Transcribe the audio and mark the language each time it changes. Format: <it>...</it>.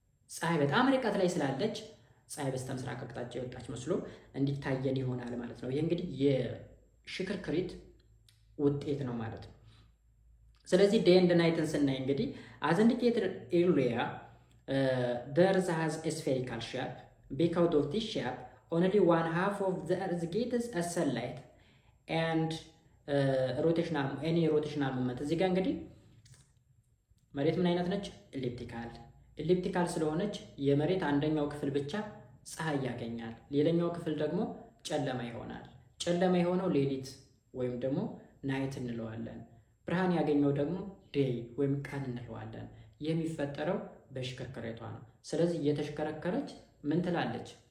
<am>ፀሐይ በጣም ርቀት ላይ ስላለች ፀሐይ በስተ ምስራቅ አቅጣጫ የወጣች መስሎ እንዲታየን ይሆናል ማለት ነው። ይሄ እንግዲህ የሽክርክሪት ውጤት ነው ማለት ነው። ስለዚህ ዴይ ኤንድ ናይትን ስናይ እንግዲህ</am> <en>as indicated earlier the earth has a spherical shape. Because of this shape only one half of the earth gets a sunlight and rotational movement።</en> <am>እዚህ ጋር እንግዲህ መሬት ምን አይነት ነች? ኤሊፕቲካል ስለሆነች የመሬት አንደኛው ክፍል ብቻ ፀሐይ ያገኛል፣ ሌላኛው ክፍል ደግሞ ጨለማ ይሆናል። ጨለማ የሆነው ሌሊት ወይም ደግሞ ናይት እንለዋለን። ብርሃን ያገኘው ደግሞ ዴይ ወይም ቀን እንለዋለን። የሚፈጠረው በሽክርክሪቷ ነው። ስለዚህ እየተሽከረከረች ምን ትላለች?</am>